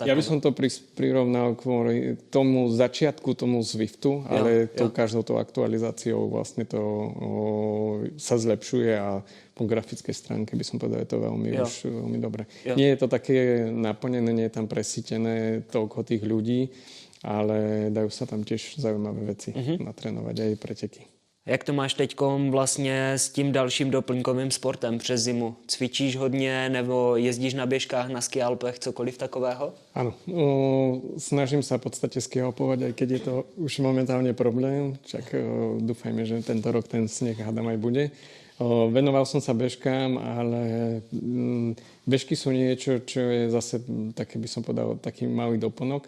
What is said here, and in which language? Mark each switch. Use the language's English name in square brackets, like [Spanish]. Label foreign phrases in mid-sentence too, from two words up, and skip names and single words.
[Slovak] Ja by som to prirovnal kvôli tomu začiatku, tomu Zwiftu, ale každou tou aktualizáciou vlastne to sa zlepšuje a po grafickej stránke by som povedal, je to veľmi dobre. Nie je to také naplnené, nie je tam presítené toľko tých ľudí, ale dajú sa tam tiež zaujímavé veci natrénovať aj preteky. [Czech] Jak to máš teďkom vlastně s tím dalším doplňkovým sportem přes zimu? Cvičíš hodně nebo jezdíš na běžkách, na skialpech, cokoliv takového? [Slovak] Áno, snažím sa v podstate skialpovať, aj keď je to už momentálne problém. Však dúfajme, že tento rok ten sneh hádam aj bude. Venoval som sa bežkám, ale bežky sú niečo, čo je zase také, by som povedal, taký malý doplnok.